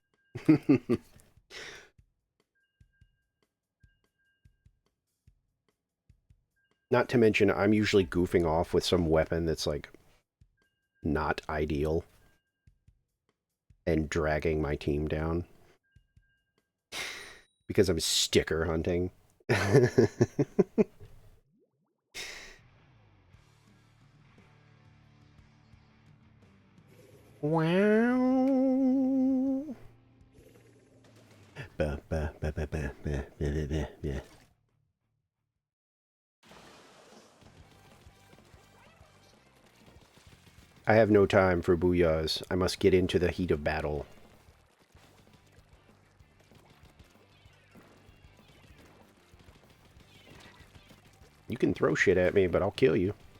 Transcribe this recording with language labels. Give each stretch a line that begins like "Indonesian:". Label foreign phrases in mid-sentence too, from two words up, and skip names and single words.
English: Not to mention, I'm usually goofing off with some weapon that's, like, not ideal. And dragging my team down. Because I'm sticker hunting. Wow. Ba, ba, ba, ba, ba, ba, ba, ba, ba, ba. I have no time for booyahs. I must get into the heat of battle. You can throw shit at me, but I'll kill you.